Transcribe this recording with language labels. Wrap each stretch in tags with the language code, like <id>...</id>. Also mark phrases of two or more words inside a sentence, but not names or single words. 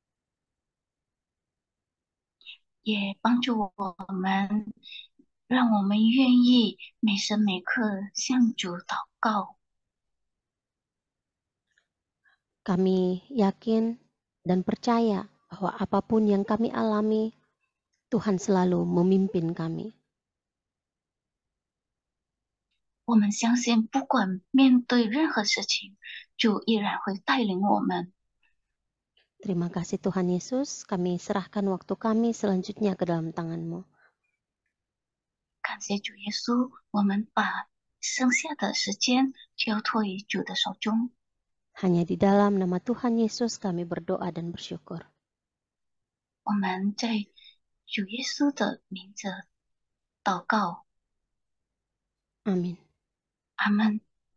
<zh>也帮助我们，让我们愿意每时每刻向主祷告。</zh> <id>Kami yakin dan percaya bahwa apapun yang kami alami, Tuhan selalu memimpin kami.</id> <zh>我们相信，不管面对任何事情，主依然会带领我们。</zh> <id>Terima kasih Tuhan Yesus, kami serahkan waktu kami selanjutnya ke dalam tangan-Mu.</id> <zh>感谢主耶稣，我们把剩下的时间交托于主的手中。</zh> <id>Hanya di dalam nama Tuhan Yesus kami berdoa dan bersyukur.</id> <zh>我们在主耶稣的名字祷告，</zh> <id>Amin.</id> <zh>阿门。</zh>